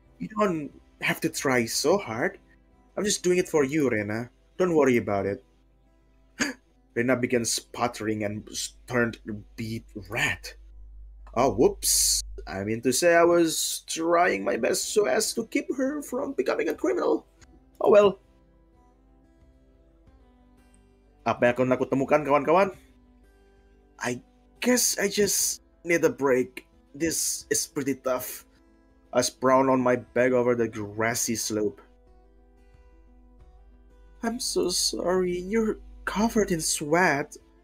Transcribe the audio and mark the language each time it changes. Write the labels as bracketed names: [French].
[English] You don't have to try so hard. I'm just doing it for you, Rena. Don't worry about it. Rena began sputtering and turned beet red. Oh, whoops. I mean to say I was trying my best so as to keep her from becoming a criminal. Oh well. [Indonesian] Apa yang akan aku temukan, kawan-kawan? [English] I guess I just need a break. This is pretty tough. I sprawl on my back over the grassy slope. I'm so sorry, you're covered in sweat.